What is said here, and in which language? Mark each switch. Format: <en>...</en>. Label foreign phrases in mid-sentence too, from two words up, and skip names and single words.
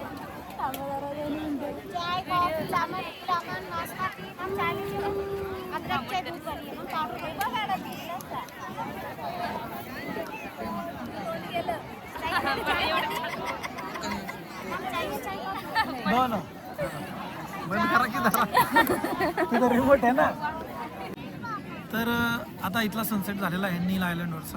<mr>चाय कॉफी सामान सामान नाश्ता हम चाय अदरक चाय दूध वाली हम पाउडर बघायला</mr> <en>no no</en> <mr>बंद करा की जरा, तिथं रिमोट आहे ना. तर आता इथला सनसेट झालेला आहे नील आयलंडवरचा.</mr>